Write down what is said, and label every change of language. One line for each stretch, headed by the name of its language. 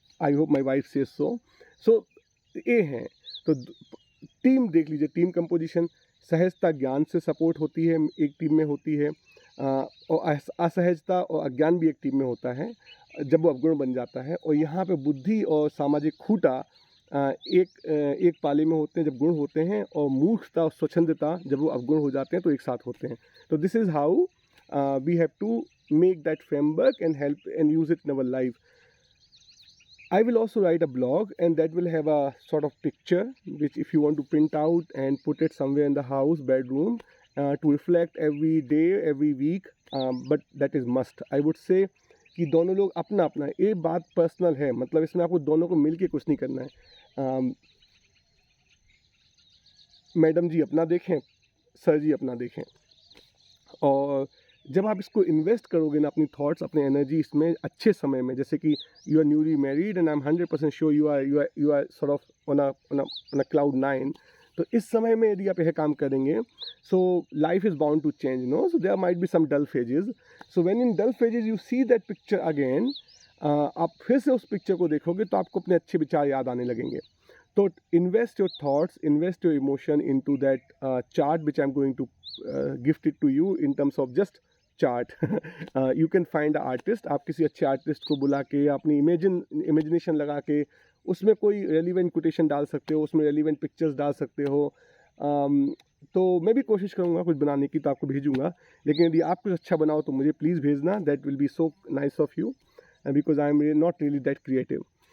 English: I hope my wife says so.
Hindi: सो ये हैं। तो टीम देख लीजिए, टीम कंपोजिशन, सहजता ज्ञान से सपोर्ट होती है, एक टीम में होती है, और असहजता और अज्ञान भी एक टीम में होता है जब वो अवगुण बन जाता है। और यहाँ पे बुद्धि और सामाजिक खूंटा एक पाले में होते हैं जब गुण होते हैं, और मूर्खता और स्वच्छंदता जब वो अवगुण हो जाते हैं तो एक साथ होते हैं।
English: तो this is how we have to make that framework and help and use it in our life. I will also write a blog, and that will have a sort of picture which if you want to print out and put it somewhere in the house, bedroom, to reflect every day, every week, but that is must. I would say
Hindi: कि दोनों लोग अपना अपना, ये बात personal है, मतलब इसमें आपको दोनों को मिलके कुछ नहीं करना है। मैडम जी अपना देखें, सर जी अपना देखें। और जब आप इसको इन्वेस्ट करोगे ना अपनी थॉट्स, अपनी एनर्जी इसमें अच्छे समय में, जैसे कि
English: You are newly married and I am 100% sure you are sort of on a cloud 9।
Hindi: तो इस समय में यदि आप यह काम करेंगे,
English: So life is bound to change, no. So there might be some dull phases. So when in dull phases you see that picture again,
Hindi: आप फिर से उस पिक्चर को देखोगे तो आपको अपने अच्छे विचार याद आने लगेंगे।
English: तो invest your thoughts, invest your emotion into that chart which I'm going to gift it to you in terms of just chart. You can find an artist,
Hindi: आप किसी अच्छे आर्टिस्ट को बुला के अपनी इमेजिनेशन लगा के उसमें कोई रेलिवेंट कोटेशन डाल सकते हो, उसमें रेलिवेंट पिक्चर्स डाल सकते हो। तो मैं भी कोशिश करूँगा कुछ बनाने की, तो आपको भेजूँगा। लेकिन यदि आप कुछ अच्छा बनाओ तो मुझे प्लीज़ भेजना,
English: That will be so nice of you, because I am not really that creative.